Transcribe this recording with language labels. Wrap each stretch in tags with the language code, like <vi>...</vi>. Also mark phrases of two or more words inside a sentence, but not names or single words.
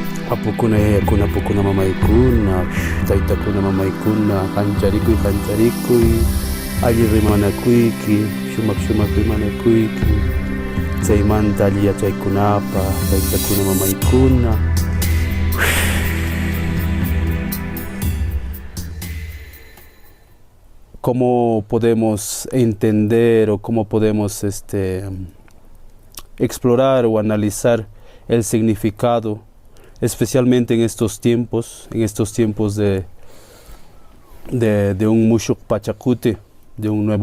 <qu>apukuna yayakuna apukuna mamaykuna taytakuna mamaykuna qancharikuy alli rimanakuyki shumaq rimanakuyki chaymanta alli yachaykunapa taytakuna mamaykuna</qu> <es>cómo podemos entender o cómo podemos explorar o analizar el significado, especialmente en estos tiempos de un</es> <qu>Mushuk Pachacute,</qu> <es>de un nuevo</es>